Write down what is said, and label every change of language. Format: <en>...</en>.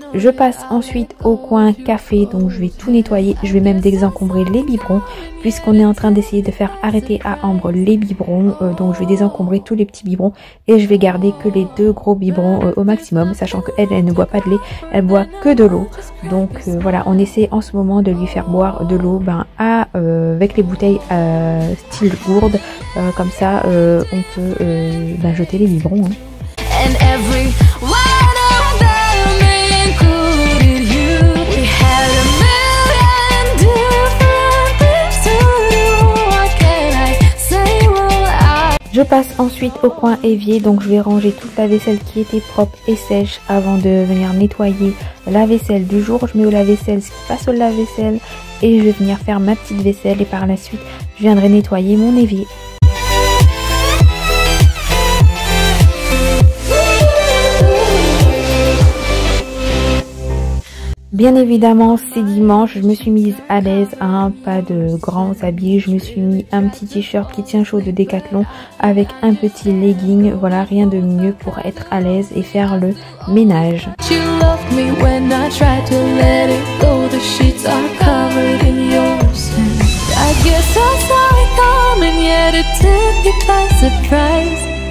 <fr>Je passe ensuite au coin café, donc je vais tout nettoyer, je vais même désencombrer les biberons puisqu'on est en train d'essayer de faire arrêter à Ambre les biberons, donc je vais désencombrer tous les petits biberons et je vais garder que les 2 gros biberons au maximum, sachant qu'elle ne boit pas de lait, elle boit que de l'eau. Donc voilà, on essaie en ce moment de lui faire boire de l'eau avec les bouteilles style gourde, comme ça on peut jeter les biberons.</fr> <en>And every one of them included you. We had a million different things to do. What can I say? Well,</en> <fr>Je passe ensuite au coin évier, donc je vais ranger toute la vaisselle qui était propre et sèche avant de venir nettoyer la vaisselle du jour. Je mets au lave-vaisselle ce qui passe au lave-vaisselle et je vais venir faire ma petite vaisselle et par la suite je viendrai nettoyer mon évier. Bien évidemment, c'est dimanche, je me suis mise à l'aise, pas de grands habits, je me suis mis un petit t-shirt qui tient chaud de Decathlon avec un petit legging, voilà, rien de mieux pour être à l'aise et faire le ménage.</fr> <en>you loved me when I tried to let it go. The sheets are covered in your sin. I guess I saw it coming, yet it took me by surprise.</en>